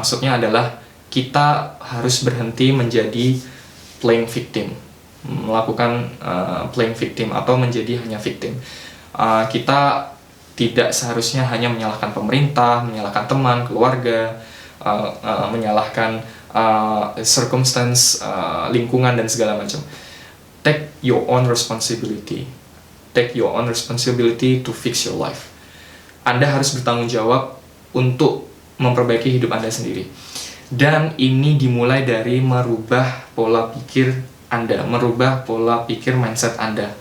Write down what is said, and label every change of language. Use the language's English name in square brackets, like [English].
[Indonesian] Maksudnya adalah kita harus berhenti menjadi playing victim, melakukan playing victim atau menjadi hanya victim. Kita tidak seharusnya hanya menyalahkan pemerintah, menyalahkan teman, keluarga, menyalahkan circumstance, lingkungan dan segala macam. [English] Take your own responsibility. Take your own responsibility to fix your life. [Indonesian] Anda harus bertanggung jawab untuk memperbaiki hidup Anda sendiri. Dan ini dimulai dari merubah pola pikir Anda, merubah pola pikir mindset Anda.